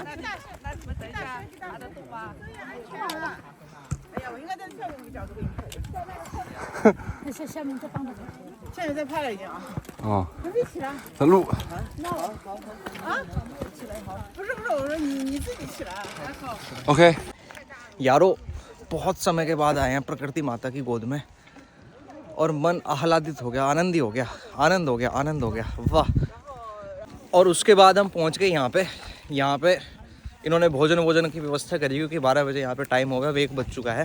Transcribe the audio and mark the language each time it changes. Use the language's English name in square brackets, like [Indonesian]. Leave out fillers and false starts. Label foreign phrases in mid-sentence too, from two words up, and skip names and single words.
[Chinese] 下面再放着。现在在拍了已经啊。哦，还没起来。在录。不是，我说你自己起来。还好。 OK。 [Hindi] यारो बहुत समय के बाद आए हैं प्रकृति माता की गोद में और मन आह्लादित हो गया, आनंदी हो गया, आनंद हो गया, आनंद हो गया, वाह। और उसके बाद हम पहुंच गए यहाँ पे इन्होंने भोजन की व्यवस्था करी क्योंकि 12 बजे यहाँ पे टाइम हो गया, 1 बज चुका है।